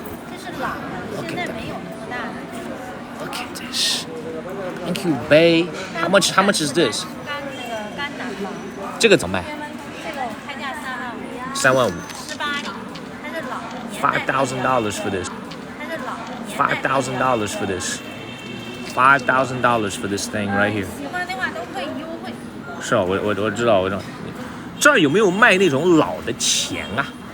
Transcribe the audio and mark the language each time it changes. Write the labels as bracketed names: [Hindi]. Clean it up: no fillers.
[Chinese] 这是老的，现在没有那么大的。 [English] Look at this. Thank you, Bay. How much is this? [Chinese] 干那个干南方。这个怎么卖？这个开价35000。35000。 18厘，它是老的。 [English] $5,000 for this. $5,000 for this. $5,000 for this thing right here. [Chinese] 喜欢的话都可以优惠。是啊，我知道，这儿有没有卖那种老的钱啊？